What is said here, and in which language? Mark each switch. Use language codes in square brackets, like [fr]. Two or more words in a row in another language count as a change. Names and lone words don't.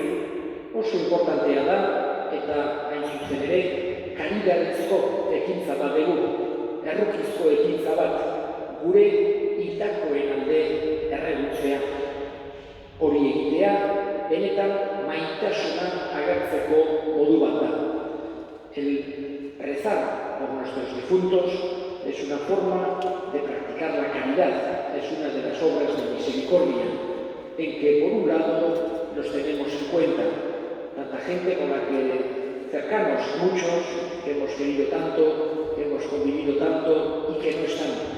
[eu] Oso importantea da, eta hain zuzen ere, karigarezko ekintza bat dugu, errukizko ekintza bat, gure hildakoen alde errebutzea. Hori egitea, benetan maitasuna agertzeko modu bat da. [es] El rezar por nuestros difuntos es una forma de practicar la caridad, es una de las obras de misericordia, en que por un lado los tenemos en cuenta, tanta gente con la que cercanos, muchos, que hemos querido tanto, que hemos convivido tanto y que no están,